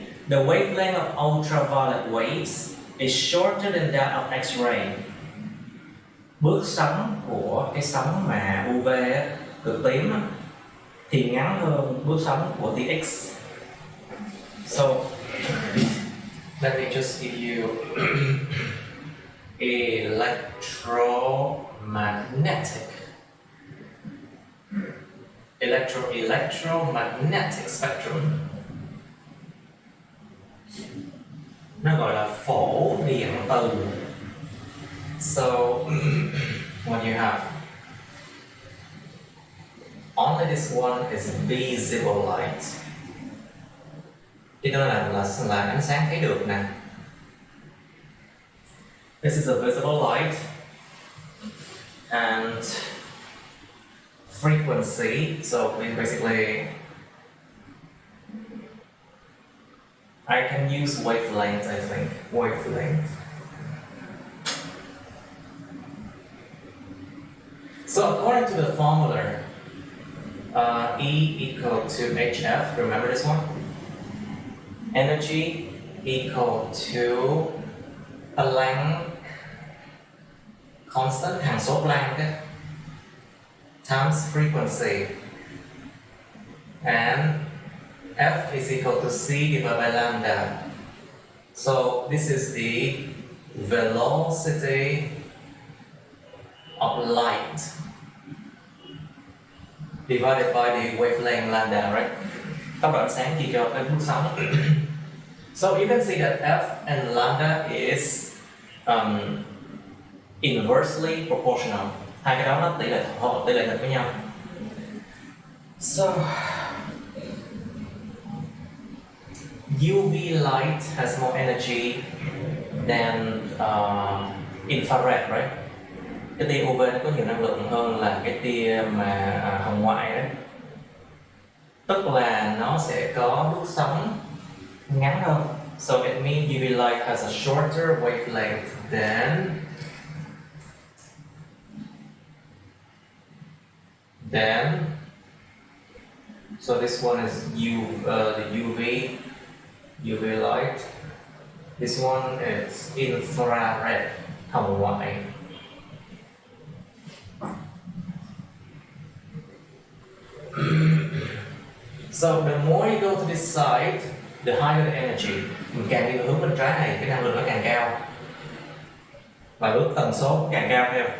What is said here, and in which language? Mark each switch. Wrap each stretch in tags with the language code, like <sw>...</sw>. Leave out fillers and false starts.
<en>The wavelength of ultraviolet waves is shorter than that of X-ray.</en> <vi>Bước sóng của cái sóng mà UV cực tím thì ngắn hơn bước sóng của tia X.</vi> <en>So let me just give you electromagnetic spectrum.</en> <vi>Nó gọi là phổ điện từ.</vi> <en>So what you have, only this one is visible light.</en> <vi>Cái đó là ánh sáng thấy được nè.</vi> <en>This is a visible light and frequency. So basically, I can use wavelength, I think. Wavelength. So according to the formula, E equal to HF, remember this one? Energy equal to Planck constant,</en> <vi>hằng số Planck</vi> <en>times frequency, and F is equal to C divided by lambda. So this is the velocity of light divided by the wavelength lambda, right?</en> <vi>Tốc độ ánh sáng chia cho cái bước sóng.</vi> <en>So you can see that F and lambda is inversely proportional.</en> <vi>Hai cái đó nó tỷ lệ thật với nhau.</vi> <en>So UV light has more energy than infrared, right?</en> <vi>Cái tia UV nó có nhiều năng lượng hơn là cái tia mà hồng ngoại đấy. Tức là nó sẽ có bước sóng ngắn hơn.</vi> <en>So it means UV light has a shorter wavelength than so this one is the UV light. This one is infrared, hồng ngoại. So the more you go to this side, the higher the energy.</en> <vi>Mình càng đi hướng bên trái này, cái năng lượng nó càng cao. Và bước tần số càng cao theo.</vi>